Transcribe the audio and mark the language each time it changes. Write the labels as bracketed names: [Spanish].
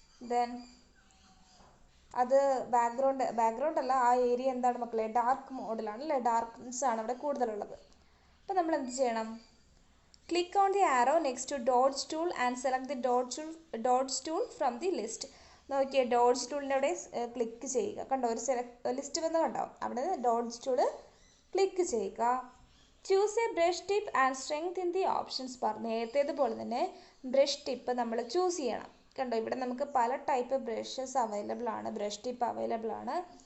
[Malayalam] Then അത് background അല്ല, ആ ഏരിയ എന്താണ് മക്കളെ, ഡാർക്ക് മോഡിലാണ് അല്ലേ, ഡാർക്ക്നെസ് ആണ് അവിടെ കൂടുതലുള്ളത്. അപ്പോൾ നമ്മൾ എന്ത് ചെയ്യണം, [English] click on the arrow next to dots tool and select the dots tool from the list. [Malayalam] നോക്കിയേ, ഡോട്ട്സ് ടൂളിൻ്റെ അവിടെ ക്ലിക്ക് ചെയ്യുക. കണ്ടോ, ഒരു ലിസ്റ്റ് വന്ന് കണ്ടോ, അവിടെ ഡോട്ട്സ് ടൂൾ ക്ലിക്ക് ചെയ്യുക. [English] Choose a brush tip and strength the options bar. [Malayalam] നേരത്തേതുപോലെ തന്നെ ബ്രഷ് ടിപ്പ് നമ്മൾ ചൂസ് ചെയ്യണം. കണ്ടോ, ഇവിടെ നമുക്ക് പല ടൈപ്പ് ബ്രഷസ് അവൈലബിൾ ആണ്, ബ്രഷ് ടിപ്പ് അവൈലബിൾ ആണ്.